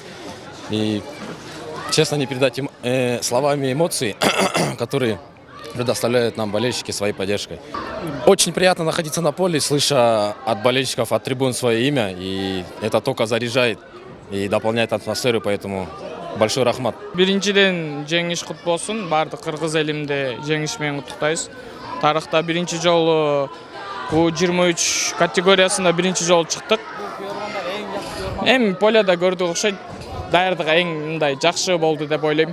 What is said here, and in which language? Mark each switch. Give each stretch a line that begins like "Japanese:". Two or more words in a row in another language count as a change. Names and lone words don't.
Russian: И честно, не передать им словами эмоции, которые предоставляют нам болельщики своей поддержкой. Очень приятно находиться на поле, слыша от болельщиков, от трибун свое имя. И это только заряжает и дополняет атмосферу, поэтому большой рахмат.
Kyrgyz: Биринчиден жеңиш кут болсун. Бардык кыргыз элимде жеңиш менен куттуктайбыз. Тарыхта биринчи жолу бул 23 категориясында биринчи жолу чыктык. Эми поледа көрдүк окшойт. Даярдык эң мындай жакшы болду деп ойлойм.